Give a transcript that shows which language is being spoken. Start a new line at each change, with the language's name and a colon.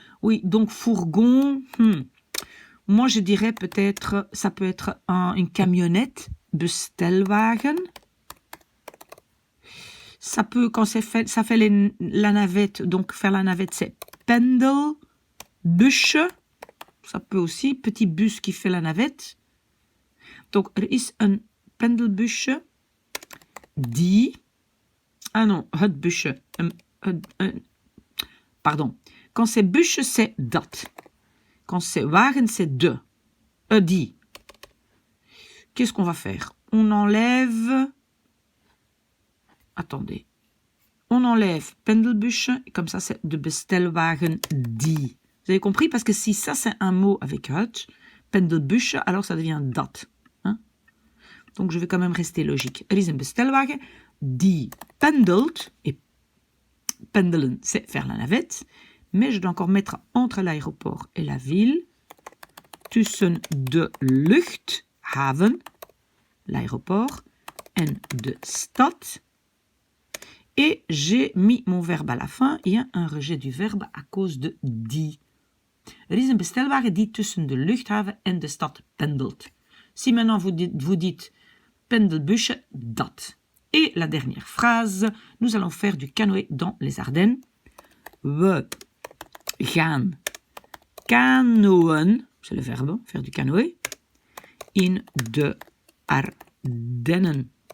French: Oui, donc fourgon, moi je dirais peut-être, ça peut être une camionnette, bestelwagen. Ça peut, quand ça fait la navette, donc faire la navette, c'est pendelbusje. Ça peut aussi, petit bus qui fait la navette.
Dutch: Donc, is een pendelbusje die... non, het busje.
French: Pardon. Quand c'est busje, c'est dat. Quand c'est wagen, c'est de. Die. Qu'est-ce qu'on va faire? On enlève... Attendez. On enlève pendelbusje, et comme ça, c'est
Dutch: de bestelwagen die.
French: Vous avez compris? Parce que si ça, c'est un mot avec het, pendelbusje, alors ça devient dat. Donc, je vais quand même rester logique.
Dutch: Er is een bestelwagen die pendelt.
French: Et pendelen, c'est faire la navette. Mais je dois encore mettre entre l'aéroport et la ville.
Dutch: Tussen de luchthaven, l'aéroport, en de stad.
French: Et j'ai mis mon verbe à la fin. Il y a un rejet du verbe à cause de die.
Dutch: Er is een bestelwagen die tussen de luchthaven en de stad pendelt.
French: Si maintenant vous dites pendelbusje, dat. Et la dernière phrase, nous allons faire du canoë dans les Ardennes.
Dutch: We gaan kanoën,
French: c'est le verbe, faire du canoë,
Dutch: in de Ardennen.